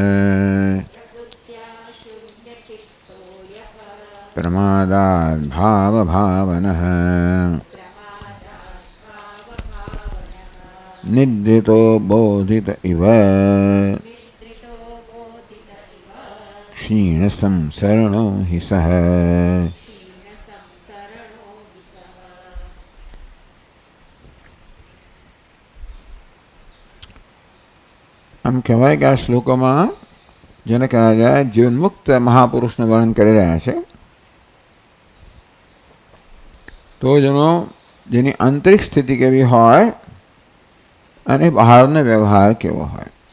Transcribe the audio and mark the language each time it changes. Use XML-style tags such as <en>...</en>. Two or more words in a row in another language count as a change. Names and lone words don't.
<sa>प्रमादात् भावभावनः निद्रितो बोधित इव क्षीणसंसरणो हि सः।</sa> <gu>આમ કહેવાય કે આ શ્લોકોમાં જેને કહેવાય જીવનમુક્ત મહાપુરુષનું વર્ણન કરી રહ્યા છે. તો જેની આંતરિક સ્થિતિ કેવી હોય અને બહારનો વ્યવહાર કેવો હોય.</gu>